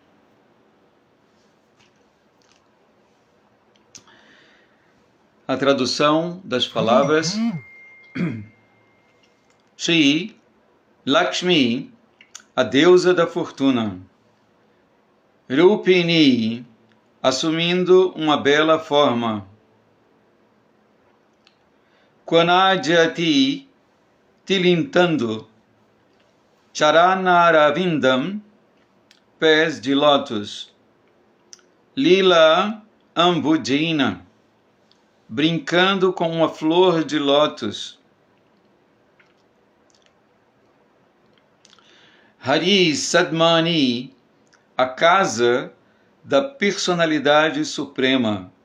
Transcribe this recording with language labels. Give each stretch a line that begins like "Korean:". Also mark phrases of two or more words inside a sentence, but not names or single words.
Portuguese: A tradução das palavras: Shri Lakshmi, a deusa da fortuna. Rupini, assumindo uma bela forma. Kvanajati, tilintando. Charanarvindam, pés de lótus.
Sanskrit: लीला अम्बुजिना,
Portuguese: brincando com uma flor de lótus.
Sanskrit: हरि सद्मनि,
Portuguese: a casa da personalidade suprema.